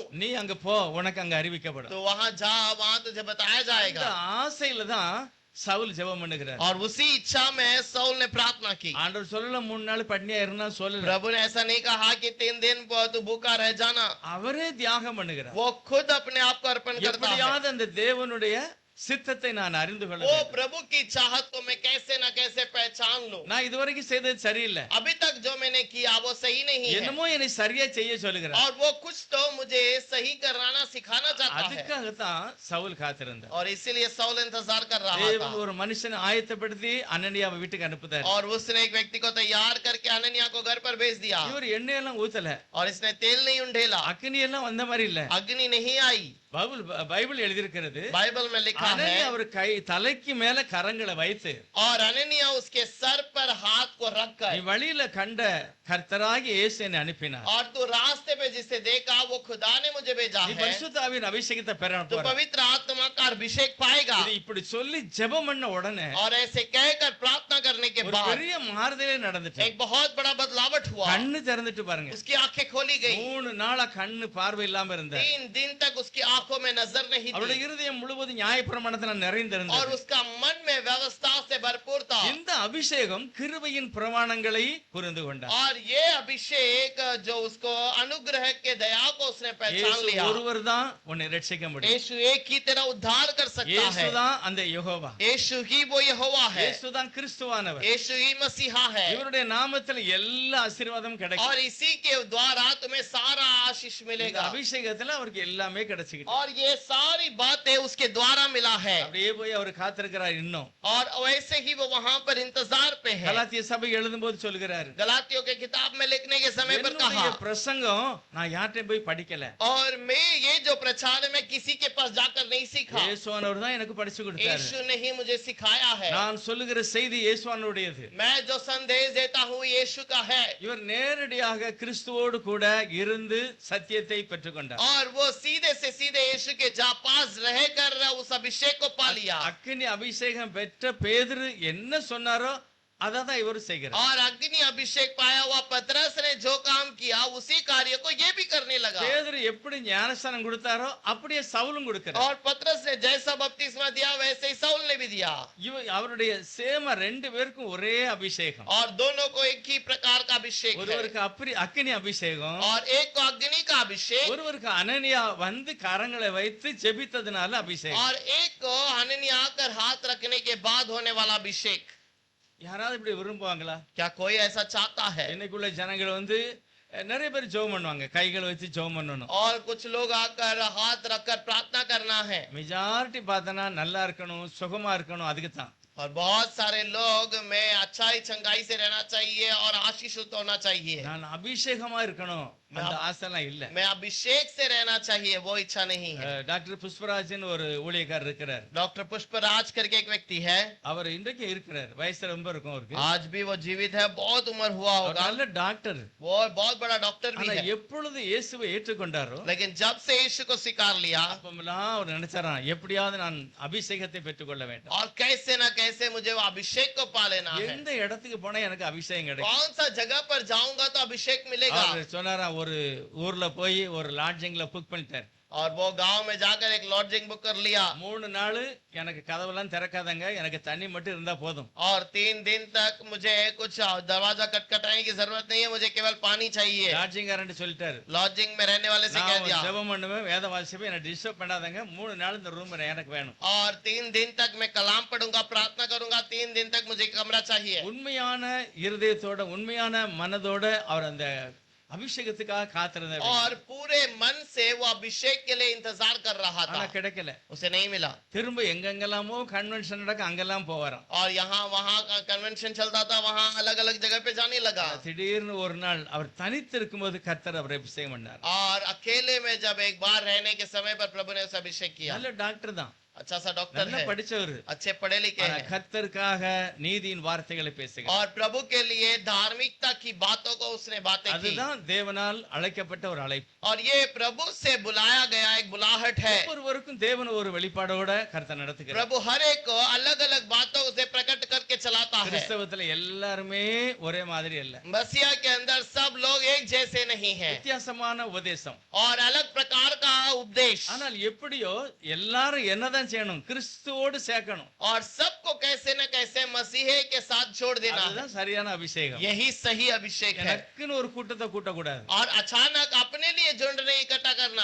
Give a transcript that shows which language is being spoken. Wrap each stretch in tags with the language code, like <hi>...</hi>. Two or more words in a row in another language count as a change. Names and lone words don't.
<ta>நீ அங்க போ, உனக்கு அங்க அறிவிக்கப்படும்.</ta> <hi>तो वहां जा, वहां तुझे बताया இந்த जाएगा।</hi> <ta>ஆசையில தான் சவுல் ஜெபம் பண்ணுகிறார்.</ta> <hi>और उसी इच्छा में सौल ने प्रार्थना की।</hi> <ta>ஆண்டவர் சொல்லல 3 நாள் பட்னியா இருந்தா சொல்லல,</ta> <hi>प्रभु ने ऐसा नहीं कहा कि 3 दिन तू भूखा रह जाना।</hi> <ta>அவரே தியாகம் பண்ணுகிறார்.</ta> <hi>वो खुद अपने आप को अर्पण करता है।</hi> <ta>எப்படியாவது அந்த தேவனுடைய சித்தத்தை நான் அறிந்து கொள்ள वो வேண்டும்.</ta> <hi>प्रभु की चाहत को मैं कैसे ना कैसे पहचान लूं।</hi> <ta>நான் இதுவரைக்கும் செய்தது சரியில்லை,</ta> <hi>अभी तक जो मैंने किया वो सही नहीं है।</hi> <ta>என்னமோ என்னை சரியா செய்ய சொல்லுகிறார்.</ta> <hi>और वो कुछ तो मुझे सही कराना सिखाना चाहता है।</hi> <ta>அதுக்காகத்தான் சவுல் காத்திருந்தார்.</ta> <hi>और इसीलिए सौल इंतजार कर रहा தேவன் था।</hi> <ta>ஒரு மனுஷனை ஆயத்தப்படுத்தி அனனியாவை வீட்டுக்கு அனுப்புதார்.</ta> <hi>और उसने एक व्यक्ति को तैयार करके अननिया को घर पर भेज दिया।</hi> <ta>இவர் எண்ணெயெல்லாம் ஊத்தல,</ta> <hi>और इसने तेल नहीं उंडेला,</hi> <ta>அக்னி எல்லாம் வந்த மாதிரி இல்ல.</ta> <hi>अग्नि नहीं आई।</hi> <ta>பைபிள் எழுதியிருக்கிறது,</ta> <hi>बाइबल में लिखा है,</hi> <ta>அனனியா அவர் தலைக்கு மேல கரங்களை வைத்து,</ta> <hi>और अननिया उसके सर पर हाथ को நீ रखकर,</hi> <ta>வழியில கண்ட கர்த்தராகிய இயேசு என்னை அனுப்பினார்.</ta> <hi>और तू रास्ते पे जिसे देखा वो खुदा ने मुझे भेजा நீ है,</hi> <ta>பரிசுத்த ஆவியின் அபிஷேகத்தை பெற तो போற.</ta> <hi>पवित्र आत्मा का अभिषेक पाएगा।</hi> <ta>இது இப்படி சொல்லி ஜெபம் பண்ண உடனே</ta> <hi>और ऐसे कहकर प्रार्थना करने के ஒரு बाद</hi> <ta>பெரிய மாறுதலே நடந்துச்சு.</ta> <hi>एक बहुत बड़ा बदलावट हुआ।</hi> <ta>கண்ணு திறந்துட்டு பாருங்க.</ta> <hi>उसकी आंखें खोली गई।</hi> <ta>3 நாளா கண்ணு பார்வை இல்லாம இருந்தார்.</ta> <hi>3 दिन तक उसकी आंखों में नजर नहीं அவருடைய थी।</hi> <ta>இருதயம் முழுவதும் நியாயப்பிரமாணத்துல और நிறைந்திருந்தது.</ta> <hi>उसका मन में व्यवस्था से भरपूर था।</hi> <ta>இந்த அபிஷேகம் கிருபையின் பிரமாணங்களை புரிந்து கொண்டார்.</ta> <hi>और ये अभिषेक जो उसको अनुग्रह के दया को उसने पहचान இயேசு लिया।</hi> <ta>ஒருவர் தான் உன்னை ரட்சிக்க முடியும்.</ta> <hi>यीशु एक ही तेरा उद्धार कर सकता இயேசு है।</hi> <ta>தான் அந்த யெகோவா.</ta> <hi>यीशु ही वो यहोवा है।</hi> <ta>இயேசு தான் கிறிஸ்துவானவர்.</ta> <hi>यीशु ही मसीहा है।</hi> <ta>இவருடைய நாமத்தில் எல்லா ஆசீர்வாதமும் கிடைக்கும்.</ta> <hi>और इसी के द्वारा तुम्हें सारा आशीष இந்த मिलेगा।</hi> <ta>அபிஷேகத்துல அவருக்கு எல்லாமே கிடைச்சிக்கிட்டு</ta> <hi>और ये सारी बातें उसके द्वारा मिला है।</hi> <ta>அப்படியே போய் அவர் காத்திருக்கிறார். இன்னும்</ta> <hi>और वैसे ही वो वहां पर इंतजार पे है।</hi> <ta>கலாத்திய சபை எழுதும்போது சொல்கிறாரு,</ta> <hi>गलातियों के किताब में लिखने के समय पर என்னுடைய कहा,</hi> <ta>பிரசங்கம் நான் யார்கிட்டயும் போய் படிக்கல,</ta> <hi>और मैं ये जो प्रचार है मैं किसी के पास जाकर नहीं सीखा।</hi> <ta>இயேசுவானவர் தான் எனக்கு படிச்சு கொடுத்தாரு.</ta> <hi>यीशु ने ही मुझे सिखाया है।</hi> <ta>நான் சொல்லுகிற செய்தி இயேசுவானுடையது.</ta> <hi>मैं जो संदेश देता हूँ यीशु का है।</hi> <ta>இவர் நேரடியாக கிறிஸ்துவோடு கூட இருந்து சத்தியத்தை பெற்றுக்கொண்டார்.</ta> <hi>और वो सीधे से सीधे यीशु के पास रहकर उस अभिषेक को पा लिया।</hi> <ta>அக்கினி அபிஷேகம் பெற்ற பேதுரு என்ன சொன்னாரோ அதான் இவர் செய்கிறார்.</ta> <hi>और अग्नि अभिषेक पाया हुआ पतरस ने जो काम किया उसी कार्य को ये भी करने लगा।</hi> <ta>பேதுரு எப்படி ஞானஸ்நானம் கொடுத்தாரோ அப்படியே சவுலும் கொடுக்கிறார்.</ta> <hi>और पतरस ने जैसा बपतिस्मा दिया वैसे ही साउल ने भी दिया।</hi> <ta>அவருடைய சேம 2 பேருக்கும் ஒரே அபிஷேகம்.</ta> <hi>और दोनों को एक ही प्रकार का अभिषेक है।</hi> <ta>ஒருவருக்கு அக்கினி அபிஷேகம்,</ta> <hi>और एक को अग्नि का अभिषेक,</hi> <ta>ஒருவருக்கு அனனியா வந்து கரங்களை வைத்து ஜெபித்ததுனால அபிஷேகம்.</ta> <hi>और एक को हननिया कर हाथ रखने के बाद होने वाला अभिषेक।</hi> <ta>யாராவது இப்படி விரும்புவாங்களா?</ta> <hi>क्या कोई ऐसा चाहता है?</hi> <ta>இன்னைக்குள்ள ஜனங்கள் வந்து நிறைய பேர் ஜெபம் பண்ணுவாங்க, கைகளை வச்சு ஜெபம் பண்ணணும்.</ta> <hi>और कुछ लोग आकर हाथ रखकर प्रार्थना करना है।</hi> <ta>மெஜாரிட்டி பார்த்தனா நல்லா இருக்கணும், சுகமா இருக்கணும், அதுக்கு தான்.</ta> <hi>और बहुत सारे लोग में अच्छाई चंगाई से रहना चाहिए और आशीषित होना चाहिए।</hi> <ta>நான் அபிஷேகமா இருக்கணும், அந்த ஆசைலாம் இல்ல.</ta> <hi>मैं अभिषेक से रहना चाहिए, वो इच्छा नहीं है।</hi> <ta>டாக்டர் புஷ்பராஜன் ஒரு ஊழியக்காரர் இருக்கிறார்.</ta> <hi>डॉक्टर पुष्पराज करके एक व्यक्ति है,</hi> <ta>அவர் இன்றைக்கு இருக்கிறார், வயசு ரொம்ப இருக்கும் அவருக்கு.</ta> <hi>आज भी वो जीवित है, बहुत उम्र हुआ அவர் होगा,</hi> <ta>நல்ல டாக்டர்.</ta> <hi>वो बहुत बड़ा डॉक्टर भी ஆனா है।</hi> <ta>எப்பொழுது இயேசுவை ஏற்றுக்கொண்டாரோ</ta> <hi>लेकिन जब से यीशु को स्वीकार लिया</hi> <ta>அப்பமெல்லாம் அவர் நினைச்சாராம், எப்படியாவது நான் அபிஷேகத்தை பெற்றுக்கொள்ள வேண்டும்.</ta> <hi>और कैसे ना कैसे मुझे वो अभिषेक को पा लेना है।</hi> <ta>எந்த இடத்துக்கு போனா எனக்கு அபிஷேகம் கிடைக்கும்.</ta> <hi>कौन सा जगह पर जाऊंगा तो अभिषेक मिलेगा।</hi> <ta>அவர் சொன்னாராம், ஒரு ஊர்ல போய் ஒரு லாட்ஜிங்ல புக் பண்ணிட்டார்.</ta> <hi>और वो गांव में जाकर एक</hi> <en>lodging book</en> <hi>कर लिया</hi> <ta>3 நாள் எனக்கு கதவெல்லாம் திறக்காதங்க, எனக்கு தண்ணி மட்டும் இருந்தா போதும்.</ta> <hi>और 3 दिन तक मुझे कुछ दरवाजा खटखटाने की जरूरत नहीं है, मुझे केवल पानी चाहिए।</hi> <ta>லாட்ஜிங்காரன் சொல்லிட்டாரு,</ta> <hi>लॉजिंग में रहने वाले से कह நான் दिया</hi> <ta>ஜெபம் பண்ணுவேன், வேத வாசிப்பேன், என்ன டிஸ்டர்ப் பண்ணாதங்க, 3 நாள் இந்த ரூம் எனக்கு வேணும்.</ta> <hi>और 3 दिन तक मैं कलाम पढ़ूंगा, प्रार्थना करूंगा, 3 दिन तक मुझे कमरा चाहिए।</hi> <ta>உண்மையான இருதயத்தோட உண்மையான மனதோட அவர் அந்த அபிஷேகத்துக்காக காத்திருந்தார்.</ta> <hi>और पूरे मन से वो अभिषेक के लिए इंतजार कर रहा ஆனா था,</hi> <ta>கிடைக்கல.</ta> <hi>उसे नहीं मिला।</hi> <ta>திரும்ப எங்கெங்கெல்லாமோ கன்வென்ஷன் நடக்க அங்கெல்லாம் போவாராம்.</ta> <hi>और यहाँ वहाँ का कन्वेंशन चलता था, वहाँ अलग अलग जगह पे जाने लगा।</hi> <ta>திடீர்னு ஒரு நாள் அவர் தனித்து இருக்கும்போது கர்த்தர் அவரை அபிஷேகம் பண்ணார்.</ta> <hi>और अकेले में जब एक बार रहने के समय पर प्रभु ने उसे अभिषेक किया।</hi> <ta>நல்ல டாக்டர் தான்,</ta> <hi>अच्छा सा डॉक्टर நல்லா है, படிச்சவர். अच्छे पढ़े लिखे ஆனா हैं,</hi> <ta>கர்த்தருக்காக நீதியின் வார்த்தைகளை பேசுகிறார்.</ta> <hi>और प्रभु के लिए धार्मिकता की बातों को उसने बातें की।</hi> <ta>அதுதான் தேவனால் அழைக்கப்பட்ட ஒரு அழைப்பு.</ta> <hi>और ये प्रभु से बुलाया गया एक बुलाहट है।</hi> <ta>ஒவ்வொருவருக்கும் தேவன் ஒரு வெளிப்பாடோட கர்த்தர் நடத்துகிறார்.</ta> <hi>प्रभु हर एक को अलग अलग बातों से प्रकट करके चलाता है।</hi> <ta>கிறிஸ்தவத்துல எல்லாருமே ஒரே மாதிரி இல்ல,</ta> <hi>मसीहा के अंदर सब लोग एक जैसे नहीं हैं</hi> <ta>வித்தியாசமான உபதேசம்.</ta> <hi>और अलग प्रकार का उपदेश।</hi> <ta>ஆனால் எப்படியோ எல்லாரும் என்னதான் செய்யணும், கிறிஸ்துவோடு சேர்க்கணும்.</ta> <hi>और सबको कैसे न कैसे मसीहे के साथ जोड़ देना है।</hi> <ta>அதுதான் சரியான அபிஷேகம்.</ta> <hi>यही सही अभिषेक है।</hi> <ta>எனக்குன்னு ஒரு கூட்டத்தை கூட்டக்கூடாது.</ta> <hi>और अचानक अपने लिए झुंड नहीं इकट्ठा करना।</hi>